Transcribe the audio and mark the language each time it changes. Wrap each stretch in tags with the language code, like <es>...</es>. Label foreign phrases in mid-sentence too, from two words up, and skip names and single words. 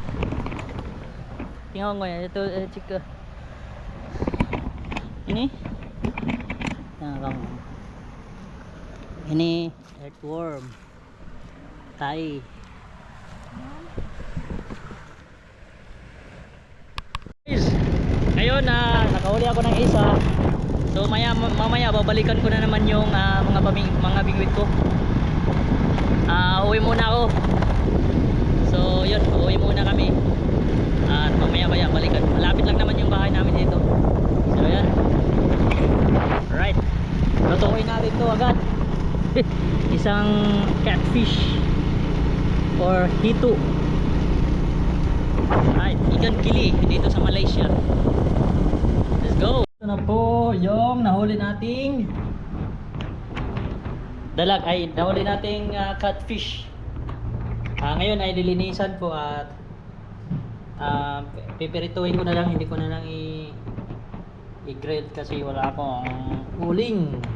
<tl>Tingnan ko yan, ito chika.</tl> <ms>Ini ini earthworm tai.</ms> <tl>Guys, ngayon nakahuli ako ng isa. So mamaya babalikan ko na naman yung mga bingwit ko. Uwi muna ako. So yun, uwi muna kami. At mamaya balikan. Malapit lang naman yung bahay namin dito. So yan. Alright, lutuin natin to agad. Isang</tl> <en>catfish or</en> <tl>hito. Alright,</tl> <ms>ikan kili</ms> <tl>dito sa Malaysia.</tl> <en>Let's go!</en> <tl>Ito na po yung nahuli nating nahuli nating catfish. Ngayon ay lilinisan ko at pipirituhin ko na lang, hindi ko na lang i-grill kasi wala akong uling.</tl>